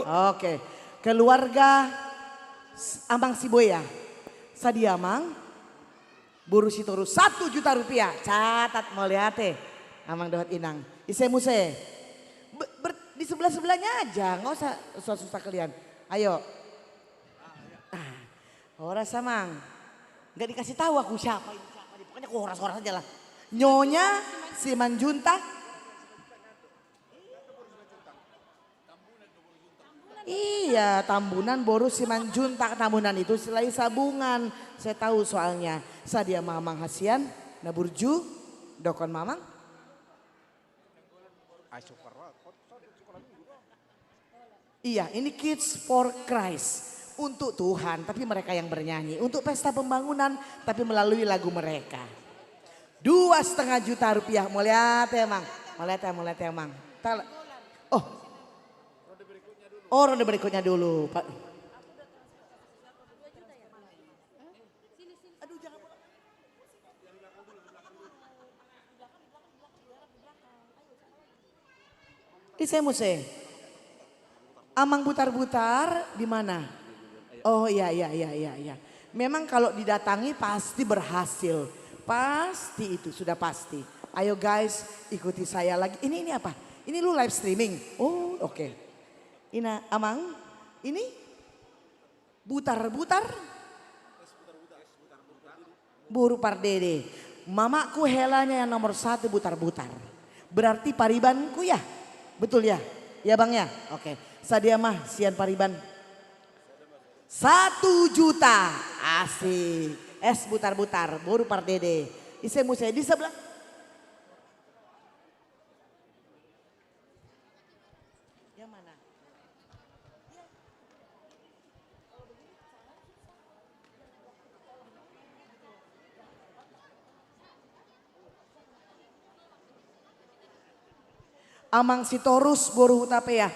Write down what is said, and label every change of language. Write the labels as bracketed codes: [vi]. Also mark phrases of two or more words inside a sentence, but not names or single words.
[id] Oke, keluarga Amang Siboya, Sadia Amang, Buru Sitorus 1 juta rupiah. Catat mau lihat [bbc] Amang Dohot Inang. Ise Muse. [id] Di sebelah-sebelahnya aja, nggak usah susah-susah kalian. Ayo. [bbc] Horas Amang. [id] Nggak dikasih tahu aku siapa ini. Pokoknya aku horas-horas aja lah. Nyonya Simanjunta. Iya, Tambunan Boru Simanjunta. Tambunan itu selain sabungan. Saya tahu soalnya. [bbc] Sadia Mamang Hasian, Naburju, Dokon Mamang. [id] Iya, ini Kids for Christ. Untuk Tuhan, tapi mereka yang bernyanyi. Untuk pesta pembangunan, tapi melalui lagu mereka. 2,5 juta rupiah. Mau lihat ya, Mang? Mau lihat ya, Mang? Oh, ronde berikutnya dulu. Pak. [bbc] Ise Muse. [id] Amang butar-butar di mana? Oh iya. Memang kalau didatangi pasti berhasil. Pasti itu sudah pasti. Ayo guys ikuti saya lagi. Ini apa? Ini lu [en] live streaming? [id] Oh oke. Ina Amang ini butar-butar. Buru Pardede. Mamaku helanya yang nomor 1 butar-butar. Berarti paribanku ya? Betul ya? Ya Bang ya? Oke. [bbc] Sadia mah sian pariban. 1 juta. [id] Asik. Es butar-butar. Boru Pardede. [bbc] Ise Muse [id] di sebelah. Yang mana? Amang Sitorus Boru Utapea.